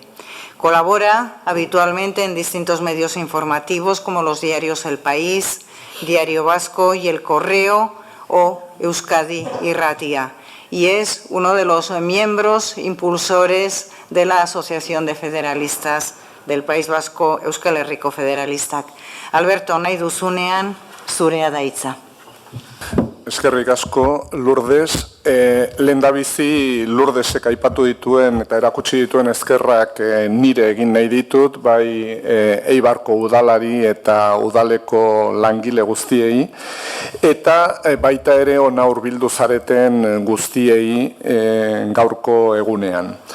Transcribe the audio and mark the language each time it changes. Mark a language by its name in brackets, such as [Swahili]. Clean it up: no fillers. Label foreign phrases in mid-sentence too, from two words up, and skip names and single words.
[Spanish] Colabora habitualmente en distintos medios informativos como los diarios El País, Diario Vasco y El Correo o Euskadi Irratia, y es uno de los miembros impulsores de la Asociación de Federalistas del País Vasco, [Basque] Euskal Herriko Federalistak. Alberto, nahi duzunean, zurea da hitza. Eskerrik asko, Lourdes. Lehendabizi Lourdesek aipatu dituen eta erakutsi dituen eskerrak nire egin nahi ditut, bai Eibarko udalari eta udaleko langile guztiei, eta baita ere ona hurbildu zareten guztiei gaurko egunean.